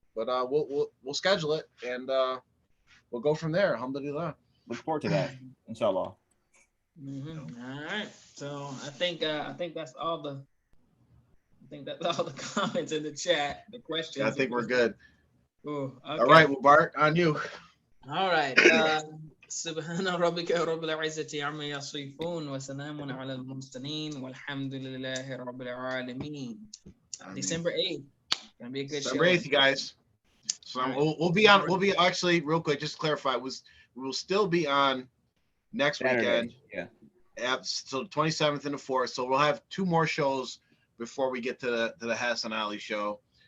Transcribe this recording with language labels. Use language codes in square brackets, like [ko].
[en] But we'll schedule it, and we'll go from there. Alhamdulillah. Look forward to that, inshallah. All right. So I think that's all the comments in the chat. The questions. Yeah, I think we're good. Ooh, okay. All right, Mubarak, on you. All right. [ar] سبحان ربك رب العزة عما يصفون وسلام على المرسلين والحمد لله رب العالمين. [en] December 8th. Gonna be a good December show. 8th, you guys. So we'll be actually real quick, just to clarify, we will still be on next weekend. Yeah. So 27th and the 4th. So we'll have 2 more shows before we get to the Hassan Ali show.